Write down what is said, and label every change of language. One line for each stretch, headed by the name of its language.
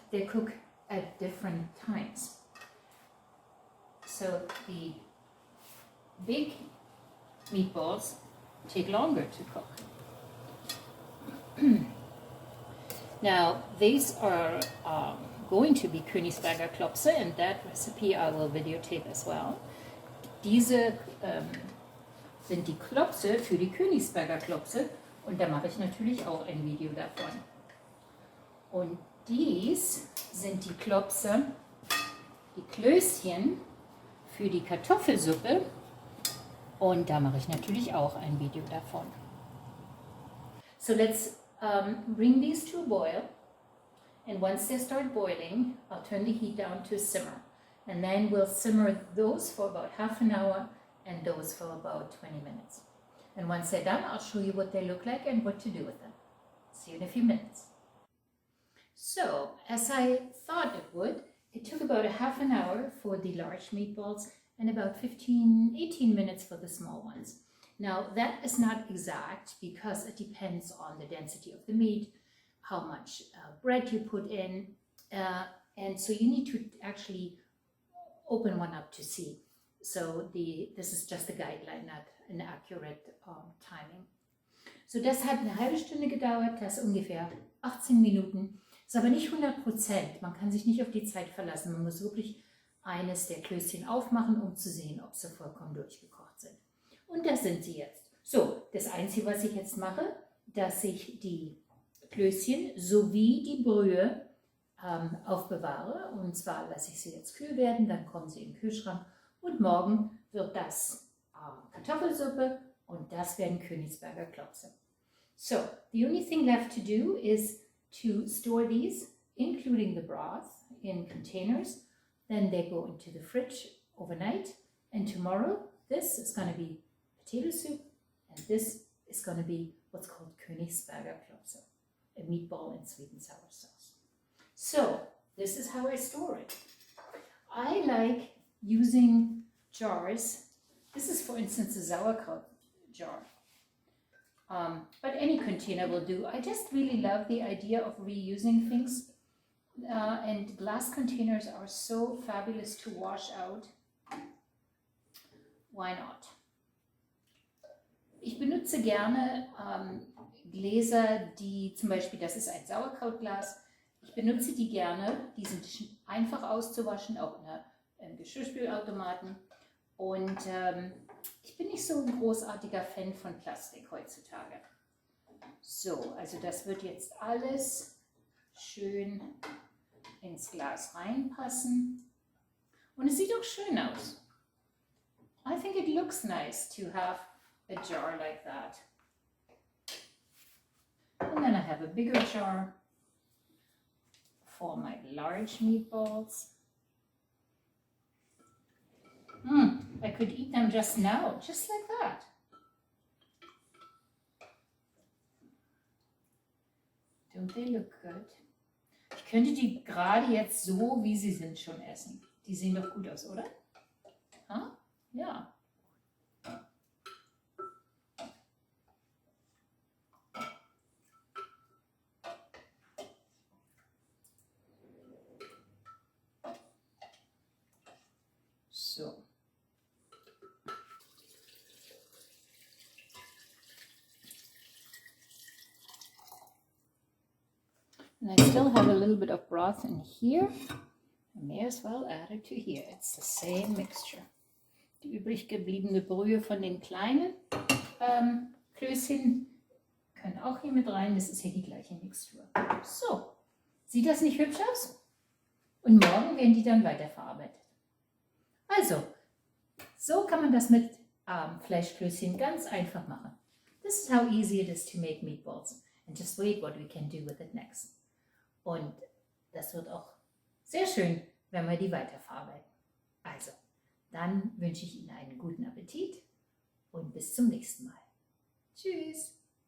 English: They cook at different times. So the big meatballs take longer to cook. Now these are going to be Koenigsberger Klopse, and that recipe I will videotape as well.
German: Diese sind die Klopse für die Koenigsberger Klopse, und da mache ich natürlich auch ein Video davon. Und dies sind die Klopse, die Klößchen für die Kartoffelsuppe, und da mache ich natürlich auch ein Video davon.
English: So let's bring these to a boil, and once they start boiling, I'll turn the heat down to simmer, and then we'll simmer those for about half an hour and those for about 20 minutes. And once they're done, I'll show you what they look like and what to do with them. See you in a few minutes. So, as I thought it would, it took about a half an hour for the large meatballs and about 18 minutes for the small ones. Now, that is not exact because it depends on the density of the meat, how much bread you put in, and so you need to actually open one up to see. So this is just a guideline, not an accurate timing.
German: So das hat eine halbe Stunde gedauert, das ungefähr 18 Minuten. Ist aber nicht 100%. Man kann sich nicht auf die Zeit verlassen. Man muss wirklich eines der Klößchen aufmachen, um zu sehen, ob sie vollkommen durchgekocht sind. Und das sind sie jetzt. So, das Einzige, was ich jetzt mache, dass ich die Klößchen sowie die Brühe aufbewahre. Und zwar lasse ich sie jetzt kühl werden, dann kommen sie in den Kühlschrank. Und morgen wird das Kartoffelsuppe, und das werden Koenigsberger Klopse.
English: So, the only thing left to do is to store these, including the broth, in containers. Then they go into the fridge overnight. And tomorrow, this is going to be potato soup, and this is going to be what's called Koenigsberger Klopse, a meatball in sweet and sour sauce. So, this is how I store it. I like using jars. This is, for instance, a sauerkraut jar. But any container will do. I just really love the idea of reusing things. And glass containers are so fabulous to wash out. Why not?
German: Ich benutze gerne Gläser, die zum Beispiel, das ist ein Sauerkrautglas. Ich benutze die gerne, die sind einfach auszuwaschen, auch im Geschirrspülautomaten. Und ich bin nicht so ein großartiger Fan von Plastik heutzutage. So, also das wird jetzt alles schön ins Glas reinpassen. Und es sieht auch schön aus.
English: I think it looks nice to have a jar like that. And then I have a bigger jar for my large meatballs. I could eat them just now, just like that. Don't they look good?
German: Ich könnte die gerade jetzt so, wie sie sind, schon essen. Die sehen doch gut aus, oder? Huh? Ja.
English: So. And I still have a little bit of broth in here. I may as well add it to here. It's the same mixture.
German: Die übrig gebliebene Brühe von den kleinen Klößchen können auch hier mit rein. Das ist hier die gleiche Mixtur. So, sieht das nicht hübsch aus? Und morgen werden die dann weiterverarbeitet. Also, so kann man das mit Fleischklößchen ganz einfach machen.
English: This is how easy it is to make meatballs. And just wait what we can do with it next.
German: Und das wird auch sehr schön, wenn wir die weiterverarbeiten. Also, dann wünsche ich Ihnen einen guten Appetit und bis zum nächsten Mal. Tschüss!